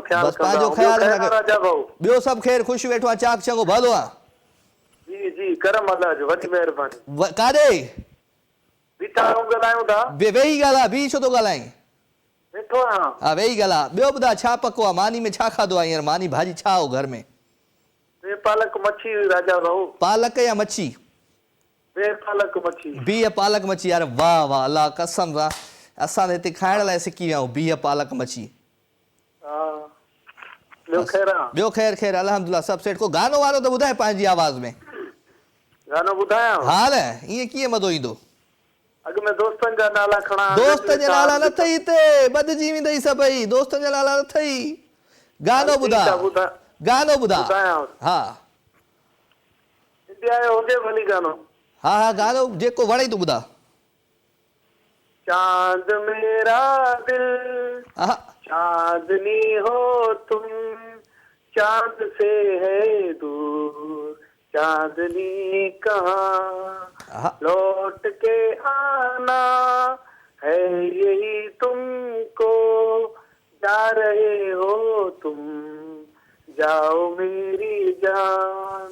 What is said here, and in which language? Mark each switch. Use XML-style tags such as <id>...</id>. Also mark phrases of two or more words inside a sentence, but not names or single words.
<sd>पंहिंजो ख़्यालु राजा भाऊ ॿियो सभु ख़ैर ख़ुशि वेठो आहे चाक चङो भलो आहे जी करम अल्लाह जो वॾी महिरबानी काॾे बीठा ॻाल्हायूं था वेही ॻाल्हाए बि छो थो ॻाल्हाईं वेठो आहियां हा वेही ॻाल्हाए ॿियो ॿुधाए छा पको आहे मानी में छा खाधो आहे हींअर मानी भाॼी छा हो घर में पालक मच्छी राजा भाऊ पालक या मच्छी बीह पालक मच्छी यार वाह वाह अल्लाह कसम सां असां हिते खाइण लाइ सिकी विया आहियूं बीह पालक मच्छी ॿियो ख़ैर अल्हम्दुलिल्लाह सभु सेठ को गानो वारो त ॿुधाए पंहिंजी आवाज़ में गानो ॿुधायां हा न ईअं कीअं मज़ो ईंदो अॻु में दोस्तनि जा नाला खणा दोस्त जा नाला न अथई हिते, बदिजी वेंदई सभई, दोस्तनि जा नाला न अथई। गानो ॿुधा, गानो ॿुधा। हा इंडिया जो हुजे भली गानो। हा हा गानो जेको वणे तूं ॿुधा।</sd> <hi>चांद मेरा दिल चांदनी हो तुम, चांद से है दूर चांदनी कहाँ, लौट के आना है यही तुमको, जा रहे हो तुम जाओ मेरी जान।</hi>